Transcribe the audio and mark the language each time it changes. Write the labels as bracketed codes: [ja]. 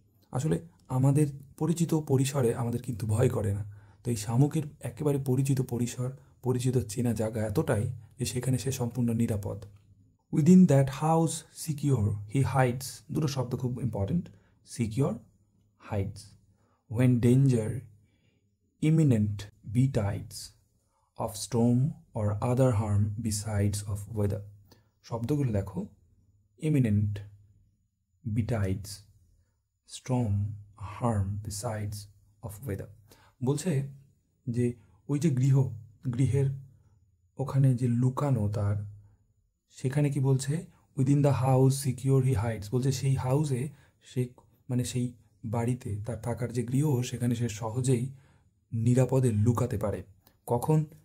[bn] আসলে আমাদের পরিচিত পরিসরে আমাদের কিন্তু ভয় করে না। তো এই শামুকের একেবারে পরিচিত পরিসর, পরিচিত চেনা জায়গা এতটাই যে সেখানে সে সম্পূর্ণ নিরাপদ। [en] Within that house secure he hides. [bn] দুটো শব্দ খুব important, [en] Secure, hides. When danger imminent betides of storm or other harm besides of weather. [bn] শব্দগুলো দেখো, imminent, betides, storm, harm besides of weather। বলছে যে ওই যে গৃহের ওখানে যে লুকানো তার, সেখানে কি বলছে? [en] Within the house secure he hides. [bn] বলছে সেই হাউসে, সে মানে সেই বাড়িতে তার থাকার যে গৃহ, সেখানে সে সহজেই নিরাপদে লুকাতে পারে। কখন?